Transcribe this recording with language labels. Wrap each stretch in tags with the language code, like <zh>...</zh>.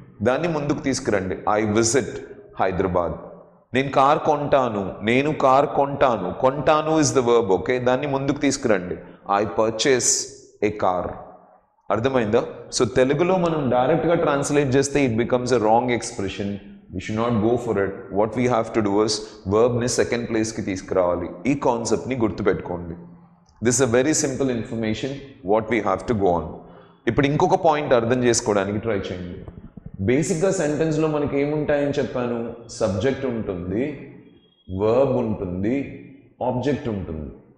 <te>దాన్ని ముందుకు తీసుకురండి,</te> <en>I visit Hyderabad.</en> <te>నేను కార్ కొంటాను, నేను కార్ కొంటాను. కొంటాను</te> <en>Is the verb. Okay,</en> <te>దాన్ని ముందుకు తీసుకురండి,</te> <en>I purchase a car.</en> <te>అర్థమైందా?</te> <en>so</en> <te>తెలుగులో మనం డైరెక్ట్గా ట్రాన్స్లేట్ చేస్తే</te> <en>It becomes a wrong expression. We should not go for it. What we have to do is verbని</en> <te>second ప్లేస్కి తీసుకురావాలి. ఈ కాన్సెప్ట్ని గుర్తుపెట్టుకోండి.</te> <en>This is a very simple information what we have to go on.</en> <te>ఇప్పుడు ఇంకొక point అర్థం చేసుకోవడానికి try చేయండి. బేసిక్గా సెంటెన్స్లో మనకి ఏముంటాయని చెప్పాను? సబ్జెక్ట్ ఉంటుంది, వర్బ్ ఉంటుంది, ఆబ్జెక్ట్ ఉంటుంది.</te>